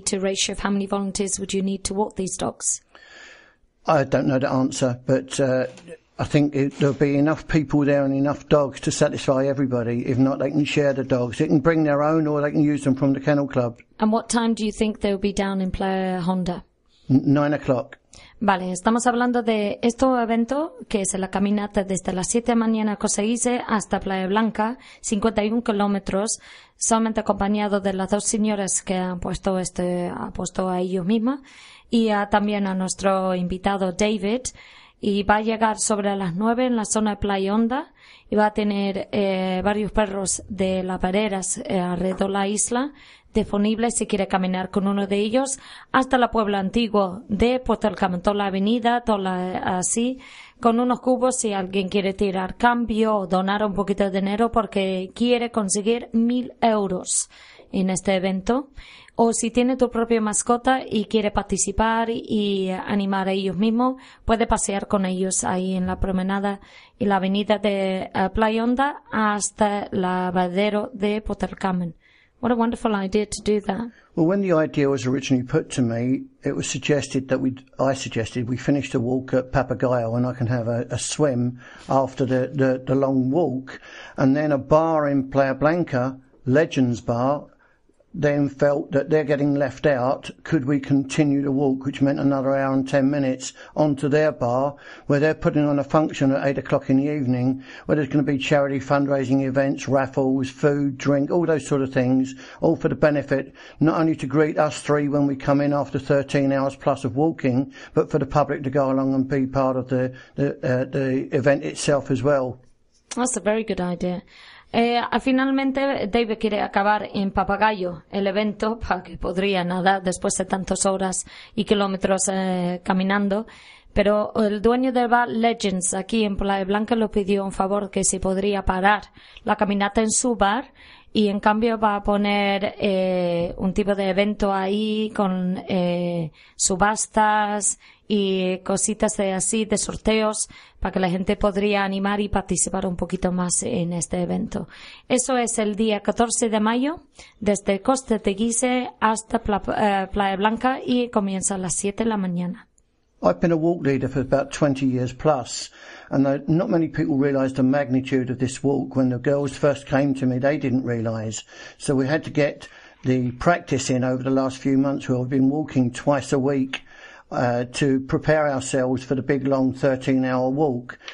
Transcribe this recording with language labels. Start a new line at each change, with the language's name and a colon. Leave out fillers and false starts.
English: to ratio of how many volunteers, would you need to walk these dogs? I don't know the answer, but... I think there'll be enough people there and enough dogs to satisfy everybody. If not, they can share the dogs. They can bring their own or they can use them from the kennel club. And what time do you think they'll be down in Playa Honda? 9 o'clock.
Spanish: Vale, estamos hablando de este evento, que es la caminata desde las 7 de la mañana a Costa Ise hasta Playa Blanca, 51 kilómetros, solamente acompañado de las dos señoras que han puesto apuesto a ellos mismas y también a nuestro invitado David. Y va a llegar sobre las 9 en la zona de Playa Honda y va a tener varios perros de las pareras alrededor de la isla disponibles si quiere caminar con uno de ellos hasta la Puebla Antigua de Puerto del Carmen, toda la avenida, toda la, así, con unos cubos si alguien quiere tirar cambio o donar un poquito de dinero porque quiere conseguir 1,000 euros en este evento. O si tiene tu propia mascota y quiere participar y animar a ellos mismos, puede pasear con ellos ahí en la promenada y la avenida de Playa Honda hasta el lavadero de Puerto del Carmen.
English: What a wonderful idea to do that. Well, when the idea was originally put to me, it was suggested that I suggested we finish the walk at Papagayo and I can have a swim after the long walk. And then a bar in Playa Blanca, Legends Bar, then felt that they're getting left out. Could we continue the walk, which meant another hour and 10 minutes, onto their bar, where they're putting on a function at 8 o'clock in the evening, where there's going to be charity fundraising events, raffles, food, drink, all those sort of things, all for the benefit, not only to greet us three when we come in after 13 hours plus of walking, but for the public to go along and be part of the event itself as well. That's a very good idea.
Spanish: Finalmente, David quiere acabar en Papagayo el evento, para que podría nadar después de tantas horas y kilómetros caminando. Pero el dueño del bar Legends aquí en Playa Blanca lo pidió un favor, que si podría parar la caminata en su bar y en cambio va a poner un tipo de evento ahí con subastas y cositas de así, de sorteos, para que la gente podría animar y participar un poquito más en este evento. Eso es el día 14 de mayo, desde Costa de Guise hasta Playa Blanca, y comienza a las 7 de la mañana.
English: I've been a walk leader for about 20 years plus, and not many people realised the magnitude of this walk. When the girls first came to me, they didn't realise. So we had to get the practice in over the last few months. We've been walking twice a week to prepare ourselves for the big long 13-hour walk.